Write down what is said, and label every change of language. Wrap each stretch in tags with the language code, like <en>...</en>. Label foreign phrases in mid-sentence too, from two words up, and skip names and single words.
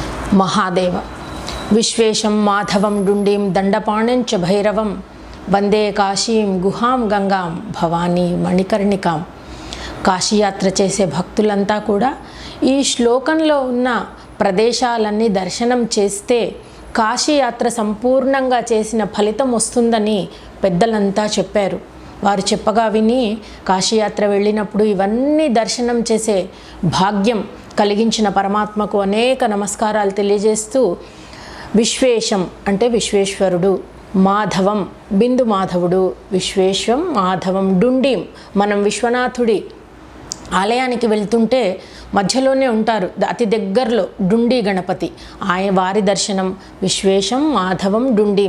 <sa>महादेव विश्वेशं माधवं डुंडीं दंडपाणिं च भैरवं वंदे काशीं गुहां गंगां भवानी मणिकर्णिकां।</sa> <te>కాశీయాత్ర చేసే భక్తులంతా కూడా ఈ శ్లోకంలో ఉన్న ప్రదేశాలన్నీ దర్శనం చేస్తే కాశీయాత్ర సంపూర్ణంగా చేసిన ఫలితం వస్తుందని పెద్దలంతా చెప్పారు. వారు చెప్పగా విని కాశీయాత్ర వెళ్ళినప్పుడు ఇవన్నీ దర్శనం చేసే భాగ్యం కలిగించిన పరమాత్మకు అనేక నమస్కారాలు తెలియజేస్తూ, విశ్వేశం అంటే విశ్వేశ్వరుడు, మాధవం బిందు మాధవుడు,</te> <sa>విశ్వేశ్వం మాధవం డుండీం</sa> <te>మనం విశ్వనాథుడి ఆలయానికి వెళ్తుంటే మధ్యలోనే ఉంటారు, అతి దగ్గరలో డుండి గణపతి, ఆయన వారి దర్శనం</te> <sa>విశ్వేశం మాధవం డుండీం.</sa>